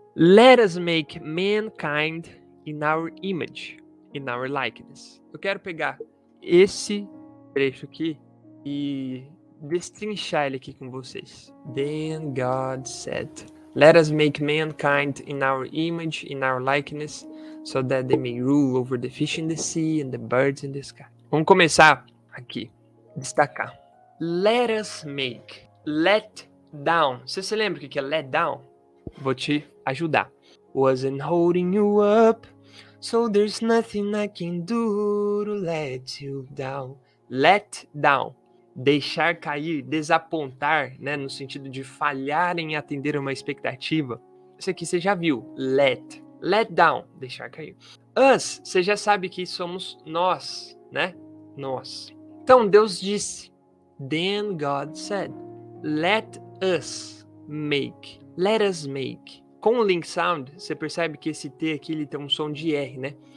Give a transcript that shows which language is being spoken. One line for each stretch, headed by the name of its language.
English: Let us make mankind in our image, in our likeness.
Portuguese: Eu quero pegar esse trecho aqui e destrinchar ele aqui com vocês.
English: Then God said, let us make mankind in our image, in our likeness, so that they may rule over the fish in the sea and the birds in the sky.
Portuguese: Vamos começar aqui. Destacar.
English: Let us make. Let down.
Portuguese: Você se lembra o que é let down? Vou te ajudar.
English: Wasn't holding you up, so there's nothing I can do to let you down. Let down.
Portuguese: Deixar cair, desapontar, né, no sentido de falhar em atender uma expectativa. Isso aqui você já viu. Let down, deixar cair. Us, você já sabe que somos nós, né? Nós. Então Deus disse.
English: Then God said, let us make. Let us make.
Portuguese: Com o link sound, você percebe que esse T aqui ele tem um som de R, né?